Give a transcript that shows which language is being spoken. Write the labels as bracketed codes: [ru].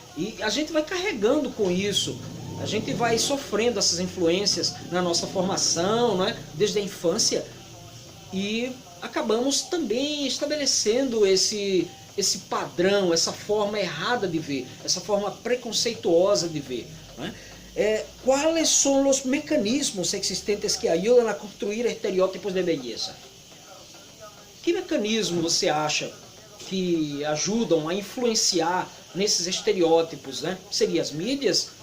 [pt] E a gente vai carregando com isso. A gente vai sofrendo essas influências na nossa formação, né? Desde a infância. E acabamos também estabelecendo esse padrão, essa forma errada de ver, essa forma preconceituosa de ver, né? [es] ¿Cuáles son los mecanismos existentes que ayudan a construir estereotipos de belleza? [pt] Que mecanismo você acha que ajudam a influenciar nesses estereótipos, né? Seria as mídias?